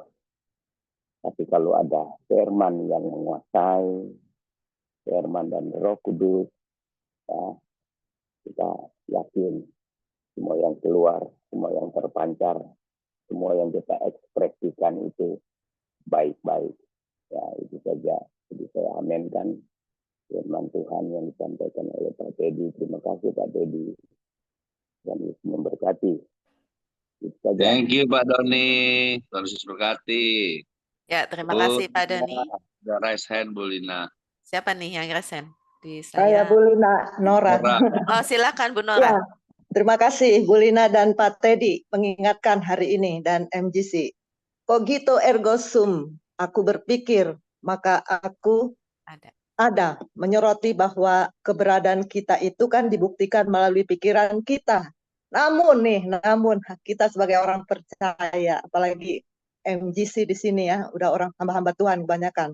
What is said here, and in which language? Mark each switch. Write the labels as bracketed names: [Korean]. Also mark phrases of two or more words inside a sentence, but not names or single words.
[Indonesian] Tapi kalau ada firman yang menguasai, firman dan Roh Kudus, ya, kita yakin semua yang keluar, semua yang terpancar, semua yang kita ekspresikan itu baik-baik. Ya, itu saja. Jadi saya amenkan firman Tuhan yang disampaikan oleh Pak Teddy. Terima kasih Pak Teddy. Dan Yesus memberkati. Thank you Pak Doni. Tuhan Yesus berkati. Ya, terima kasih Pak Doni. Ada [English] raise hand [Indonesian] Bu Lina. Siapa nih yang [English] raise hand? [Indonesian] Di Saya Bu Lina, Nora. Oh, silakan Bu Nora. Ya, terima kasih Bu Lina dan Pak Teddy mengingatkan hari ini dan MGC. [Latin] Cogito ergo sum, [Indonesian] aku berpikir, maka aku ada. ada menyoroti bahwa keberadaan kita itu kan dibuktikan melalui pikiran kita. Namun kita sebagai orang percaya, apalagi MGC di sini ya, udah orang hamba-hamba Tuhan kebanyakan.